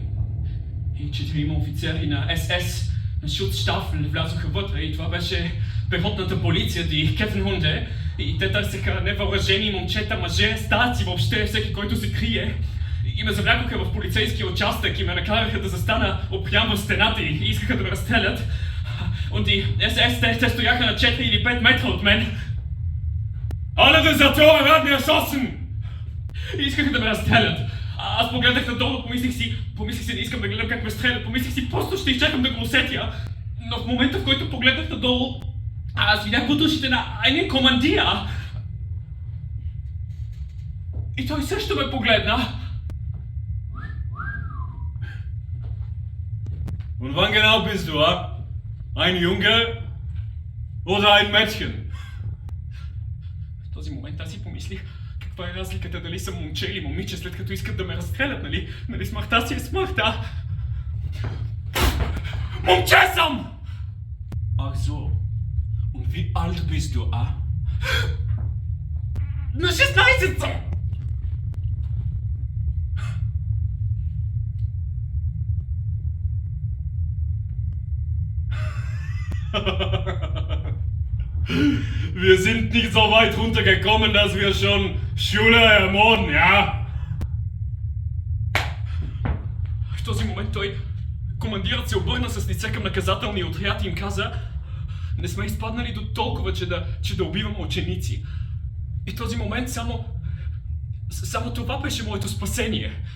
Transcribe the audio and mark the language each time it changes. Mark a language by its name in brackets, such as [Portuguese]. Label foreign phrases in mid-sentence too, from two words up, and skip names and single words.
[Bulgarian] И 4 офицери на СС, на Schutzstaffel, влязоха вътре и това беше пехотната полиция, [German] die Kettenhunde. [Bulgarian] И те търсеха невъоръжени момчета, мъже, старци, въобще всеки, който се крие. И ме завлякоха в полицейския участък и ме накараха да застана опрям в стената и искаха да ме разстрелят. [German] Und die SS, [Bulgarian] те стояха на 4 или 5 метра от мен. [German] Alle Deserteure werden erschossen! [Bulgarian] И искаха да ме разстрелят. Аз погледнах надолу, помислих си, не искам да гледам как ме стрелят, помислих си, просто ще изчакам да го усетя. Но в момента, в който погледнах надолу, аз видях бутушите на един командир. И той също ме погледна. [German] Und wann genau bist du, Ein Junge oder ein Mädchen? [Bulgarian] В този момент аз си помислих, каква е разликата дали съм момче или момиче, след като искат да ме разстрелят, нали? Нали смъртта си е смъртта? Момче съм! [German] Ach so. Und wie alt bist du, [Bulgarian] На 16 съм! [German] Wir sind nicht so weit runtergekommen, dass wir schon Schule ermorden, ja? [Bulgarian] В този момент командирът се обърна с лице към наказателния отряд и им каза: не сме изпаднали до толкова, че да убиваме ученици. И този момент само това беше моето спасение.